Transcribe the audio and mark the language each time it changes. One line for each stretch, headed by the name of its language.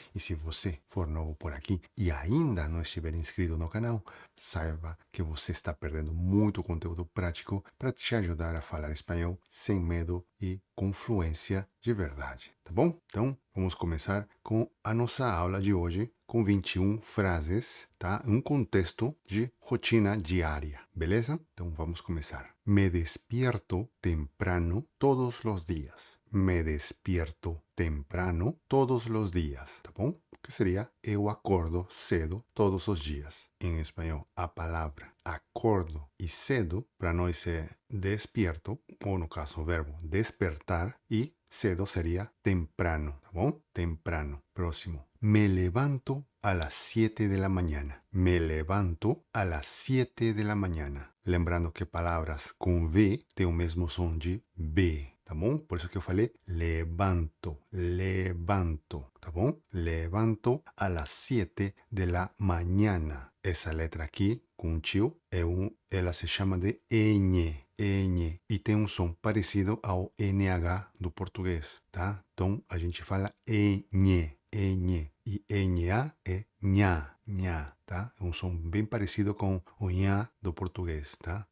Portuguese: E se você for novo por aqui e ainda não estiver inscrito no canal, saiba que você está perdendo muito conteúdo prático para te ajudar a falar espanhol sem medo e com fluência de verdade, tá bom? Então, vamos começar com a nossa aula de hoje, com 21 frases, tá? Um contexto de rotina diária, beleza? Então, vamos começar.
Spanish: Me despierto temprano todos los días. Me despierto temprano todos los días,
Portuguese: tá bom? Que seria eu acordo cedo todos os dias. Em espanhol, a palavra acordo e cedo para nós é despierto, ou no caso o verbo despertar, e cedo seria temprano, tá bom? Temprano. Próximo.
Spanish: Me levanto a las 7 de la mañana. Me levanto a las 7 de la mañana.
Portuguese: Lembrando que palavras com V têm o mesmo som de B, tá bom? Por isso que eu falei levanto, levanto, tá bom?
Spanish: Levanto a las 7 de la mañana.
Portuguese: Essa letra aqui, com tio, ela se chama de ñ, ñ, e tem um som parecido ao NH do português, tá? Então, a gente fala ñ, ñ, e NA é nha, nha, tá? É um som bem parecido com o nha do português, tá?